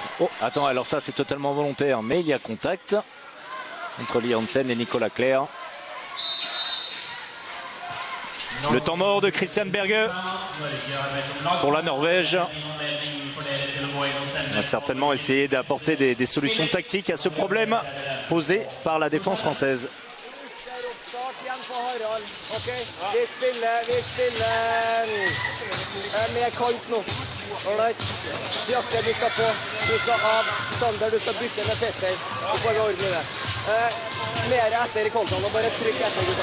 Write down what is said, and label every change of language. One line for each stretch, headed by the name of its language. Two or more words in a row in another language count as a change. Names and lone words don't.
French: Oh, attends, alors ça c'est totalement volontaire, mais il y a contact entre Liansen et Nicolas Clerc. Le temps mort de Christian Berge pour la Norvège. On va certainement essayer d'apporter des solutions tactiques à ce problème posé par la défense française.
Norwegian: Okay. Vi spiller med kant nå. Alright. Bjarte, du skal på. Du skal av. Sander, du skal bytte med Petter. Så får vi ordne det. Mer etter i kontaen og bare trykk etter, gutta.